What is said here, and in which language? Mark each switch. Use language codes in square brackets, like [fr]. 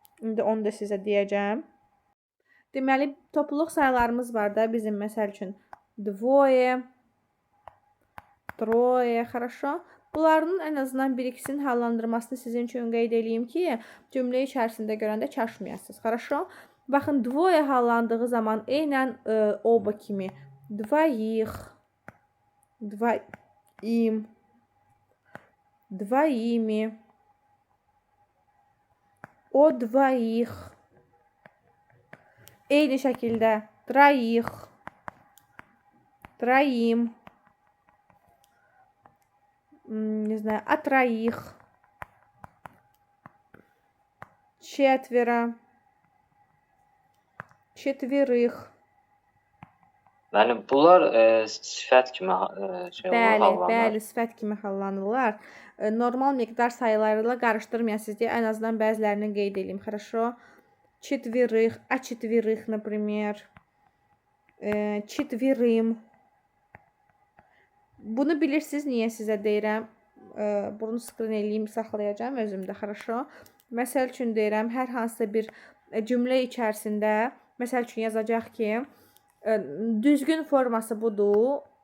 [az] İndi onu da sizə deyəcəm. Deməli, topluluq sayılarımız var da bizim məsəl üçün. [ru] Двое, трое, хорошо? [az] Bunların ən azından bir-ikisinin hallandırmasını sizin üçün qeyd edeyim ki, cümlə içərisində görəndə çaşmayasınız. [ru] Хорошо? [az] Baxın, двое hallandığı zaman eynən oba kimi. [ru] Двоих, двоим, двоими, o двоих. Eyni şəkildə троих, троим, не знаю, о троих, четверо, четверых. [az] Yəni bunlar sifət kimi şey olur, Bəli, sifət kimi hallanırlar. Normal miqdar sayılarıyla qarışdırmayasınız deyə ən azından bəzilərini qeyd edeyim. [ru] Хорошо? Четверых, о четверых, например. Четверым. [az] Bunu bilirsiniz, niyə sizə deyirəm? Bunu skrin eləyim, saxlayacağım özümdə. [ru] Хорошо? [az] Məsəl üçün deyirəm, hər hansısa bir cümlə içərisində, məsəl üçün yazacaq ki, düzgün forması budur.